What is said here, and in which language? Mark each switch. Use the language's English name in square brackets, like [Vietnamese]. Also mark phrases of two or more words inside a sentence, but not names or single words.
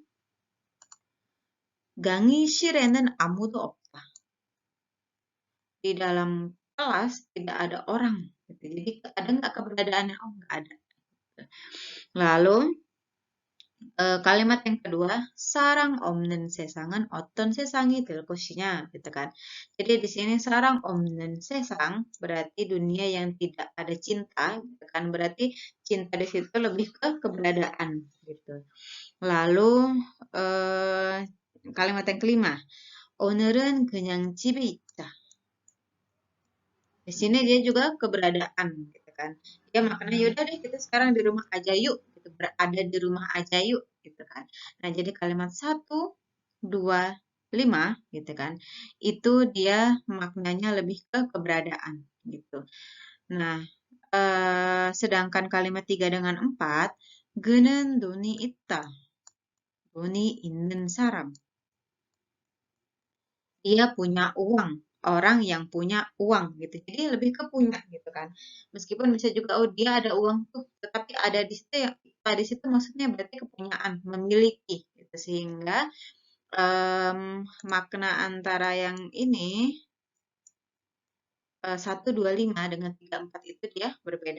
[Korean] 강의실에는 아무도 없다. [Indonesian] Di dalam kelas tidak ada orang. Gitu. Jadi ada nggak keberadaannya? Oh, nggak ada. Lalu kalimat yang kedua, [Korean] 사랑 없는 세상은 어떤 세상이 될 것이냐, [Indonesian] gitu kan. Jadi di sini [Korean] 사랑 없는 세상 [Indonesian] berarti dunia yang tidak ada cinta, gitu kan. Berarti cinta di situ lebih ke keberadaan, gitu. Lalu kalimat yang kelima, [Korean] 오늘은 그냥 집에 있다. [Indonesian] Di sini dia juga keberadaan, gitu kan. Dia maknanya yaudah deh kita sekarang di rumah aja yuk, gitu. Berada di rumah aja yuk, gitu kan. Nah jadi kalimat 1, 2, 5, gitu kan. Itu dia maknanya lebih ke keberadaan, gitu. Nah sedangkan kalimat 3 dengan 4, [Korean] 그는 돈이 있다, 돈이 있는 사람. [Indonesian] Dia punya uang orang yang punya uang gitu. Jadi lebih ke punya gitu kan. Meskipun bisa juga oh dia ada uang tuh, tetapi ada di situ yang di situ maksudnya berarti kepunyaan, memiliki gitu. Sehingga makna antara yang ini 125 dengan 34 itu dia berbeda.